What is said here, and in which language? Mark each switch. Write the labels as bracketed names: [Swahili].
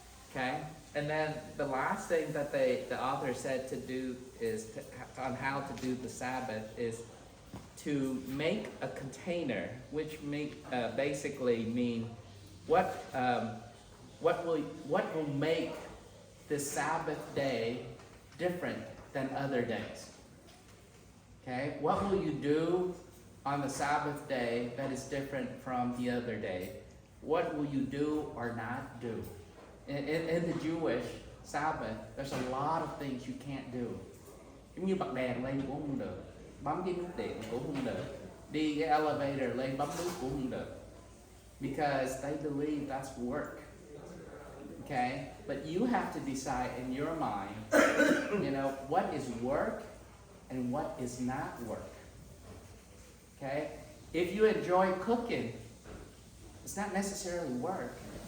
[English] Okay? And then the last thing that the author said to do is, on how to do the Sabbath, is to make a container, which basically mean what will make this Sabbath day different than other days. Okay, what will you do on the Sabbath day that is different from the other day? What will you do or not do? In the Jewish Sabbath, there's a lot of things you can't do. [Vietnamese] Giống như bật đèn lên cũng không được, bấm cái nút điện cũng không được, đi cái elevator lên bấm nút cũng không được. [English] Because they believe that's work. Okay? But you have to decide in your mind, you know, what is work and what is not work. Okay? If you enjoy cooking, it's not necessarily work.